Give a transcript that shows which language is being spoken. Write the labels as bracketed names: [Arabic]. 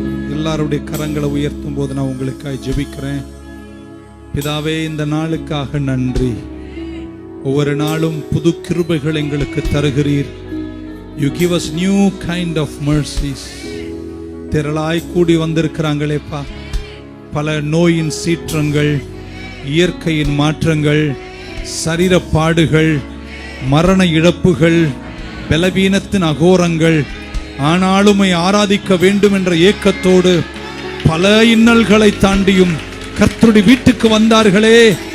[Tamil] எல்லாருடைய கரங்களை உயர்த்தும் போது நான் உங்களுக்காக ஜெபிக்கிறேன். பிதாவே, இந்த நாளுக்காக நன்றி. ஒவ்வொரு நாளும் புது கிருபைகள் எங்களுக்கு தருகிறீர். [English] You give us new kind of mercies. [Tamil] திரளாய் கூடி வந்திருக்கிறாங்களேப்பா. பல நோயின் சீற்றங்கள், இயற்கையின் மாற்றங்கள், சரீர பாடுகள், மரண இழப்புகள், பலவீனத்தின் அகோரங்கள், ஆனாலும் ஆராதிக்க வேண்டும் என்ற ஏக்கத்தோடு பல இன்னல்களை தாண்டியும் கர்த்தருடைய வீட்டுக்கு வந்தார்களே.